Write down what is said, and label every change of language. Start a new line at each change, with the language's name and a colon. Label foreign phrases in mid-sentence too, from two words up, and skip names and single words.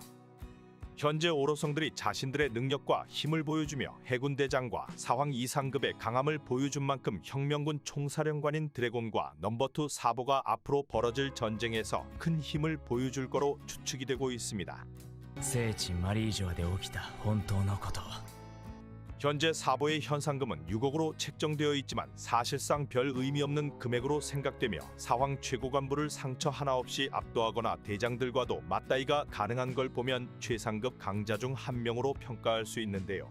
Korean: 현재 오로성들이 자신들의 능력과 힘을 보여주며 해군 대장과 사황 이상급의 강함을 보여준 만큼 혁명군 총사령관인 드래곤과 넘버2 사보가 앞으로 벌어질 전쟁에서 큰 힘을 보여줄 거로 추측이 되고 있습니다.
Japanese: 聖地マリージョアで起きた本当のこと。
Korean: 현재 사보의 현상금은 6억으로 책정되어 있지만 사실상 별 의미 없는 금액으로 생각되며 사황 최고 간부를 상처 하나 없이 압도하거나 대장들과도 맞다이가 가능한 걸 보면 최상급 강자 중 한 명으로 평가할 수 있는데요.